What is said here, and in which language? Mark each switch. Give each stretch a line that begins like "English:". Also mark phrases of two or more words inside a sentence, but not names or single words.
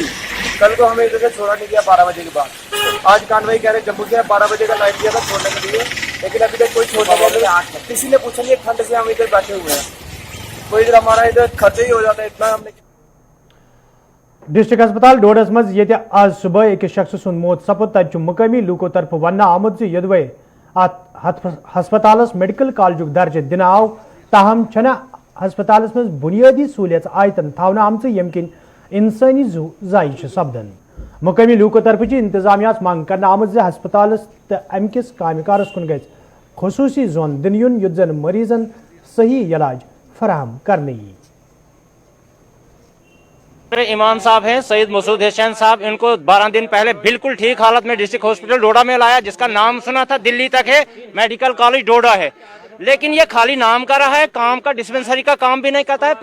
Hindi: कल को हमें इधर से छोड़ा नहीं गया 12 बजे के बाद। आज कार्रवाई कह रहे जम्मू से 12 बजे का टाइम दिया था छोड़ने के लिए, लेकिन अभी तक कोई छोड़ने के लिए किसी ने पूछा नहीं। ठंड से हम इधर बैठे हुए हैं, कोई इधर हमारा इधर खर्च ही हो जाता है इतना। हमने
Kashmiri: डिस्ट्रिक्ट अस्पताल डोडस मज ये आज सुबह एक शख्स सुन मौत सपद तत मुकामी लूको तरफ वन आमुद यदवे हस्पताल मेडिकल कॉलेज दर्ज दिन आव। ताहम छना हस्पताल मज बुनियादी सहूलियत आयतन थावना आम यम किन इंसानी जायि सपदन। मुकामी लूको तरफ इंतजामिया मंग कर आमुद हस्पताल तो अमकिस कामकारस कुन गि खसूसी जोन दिन यून युद्ध जन मरीजन सही इलाज फराहम करने।
Hindi: दूसरे इमाम साहब हैं सईद मसूद हुसैन साहब, इनको 12 दिन पहले बिल्कुल ठीक हालत में डिस्ट्रिक्ट हॉस्पिटल डोडा में लाया, जिसका नाम सुना था दिल्ली तक है, मेडिकल कॉलेज डोडा है, लेकिन ये खाली नाम का रहा है, काम का डिस्पेंसरी का काम भी नहीं करता है।